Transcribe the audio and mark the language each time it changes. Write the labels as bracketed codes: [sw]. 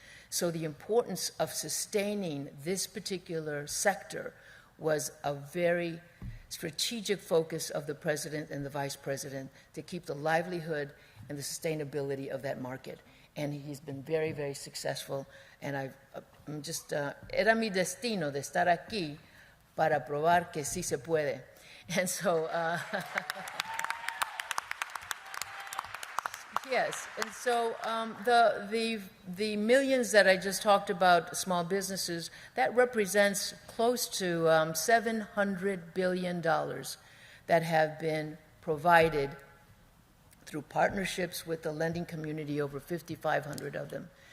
[en] So the importance of sustaining this particular sector was a very strategic focus of the president and the vice president to keep the livelihood and the sustainability of that market. And he's been very, very successful. And I'm just, [es] era mi destino de estar aquí para probar que sí se puede. [en] And so, yes, and so the millions that I just talked about, small businesses, that represents close to $700 billion that have been provided through partnerships with the lending community, over 5,500 of them.